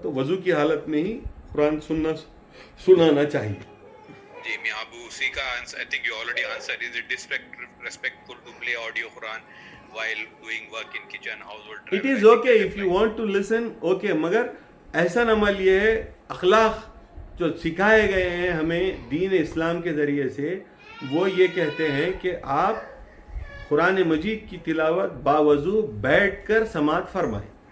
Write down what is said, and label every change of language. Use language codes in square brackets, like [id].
[ur] تو وضو کی حالت میں ہی قرآن سنانا چاہیے. جی میں اب اسی کا answer, [en] I think you already answered. Is it disrespectful to play audio Quran while doing work in kitchen, household? It is okay if you want to listen, okay, [ur] مگر احسن عمل یہ ہے, اخلاق جو سکھائے گئے ہیں ہمیں دین اسلام کے ذریعے سے, وہ یہ کہتے ہیں کہ آپ قرآن مجید کی تلاوت باوضو بیٹھ کر سماعت فرمائیں.